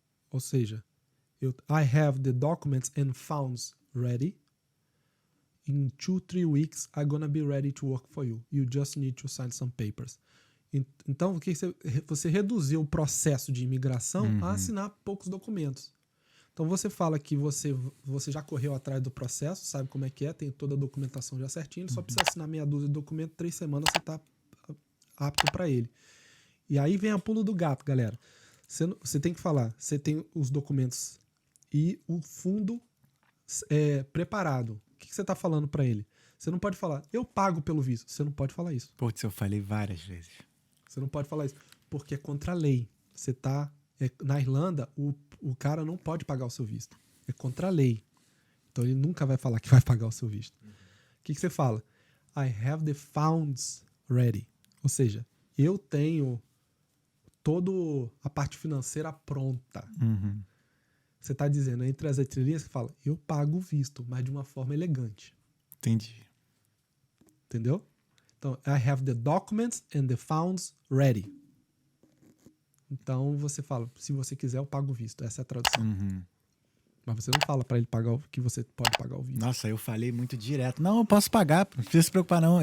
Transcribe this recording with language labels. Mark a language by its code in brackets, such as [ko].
[pt] Ou seja, [en] I have the documents and funds ready. In 2-3 weeks, I'm gonna be ready to work for you. You just need to sign some papers. [pt] Então, você reduziu o processo de imigração a assinar poucos documentos. Então, você fala que você já correu atrás do processo, sabe como é que é, tem toda a documentação já certinho, só precisa assinar meia dúzia de documentos, 3 semanas você está apto para ele. E aí vem a pulo do gato, galera. Você tem que falar, você tem os documentos e o fundo preparado. O que você está falando para ele? Você não pode falar, eu pago pelo visto. Você não pode falar isso. Putz, eu falei várias vezes. Você não pode falar isso, porque é contra a lei. Você tá... na Irlanda, o cara não pode pagar o seu visto. É contra a lei. Então ele nunca vai falar que vai pagar o seu visto. O que você fala? [en] I have the funds ready. [pt] Ou seja, eu tenho toda a parte financeira pronta. Você está dizendo, entre as entrelinhas, você fala, eu pago o visto, mas de uma forma elegante. Entendi. Entendeu? Então, [en] I have the documents and the funds ready. [pt] Então, você fala, se você quiser, eu pago o visto. Essa é a tradução. Mas você não fala para ele pagar que você pode pagar o visto. Nossa, eu falei muito direto. Não, eu posso pagar, não precisa se preocupar não.